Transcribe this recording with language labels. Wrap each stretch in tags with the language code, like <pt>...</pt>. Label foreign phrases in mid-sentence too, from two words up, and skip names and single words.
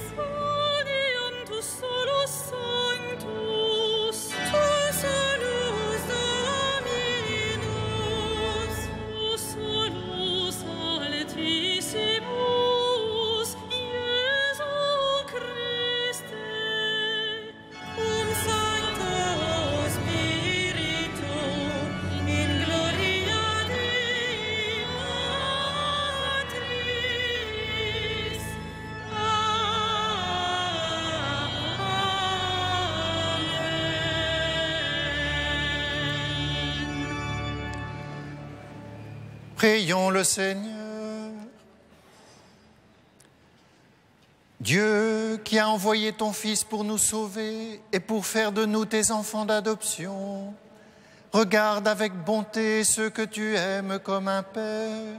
<la>Odiam tu solus sanctus, tu solus Dominus, tu solus altissimus, Iesu Christe, cum Sancto Spiritu, in gloria Dei Patris. Amen.</la> <fr>Prions le Seigneur. Dieu qui a envoyé ton Fils pour nous sauver et pour faire de nous tes enfants d'adoption, regarde avec bonté ceux que tu aimes comme un Père.</fr>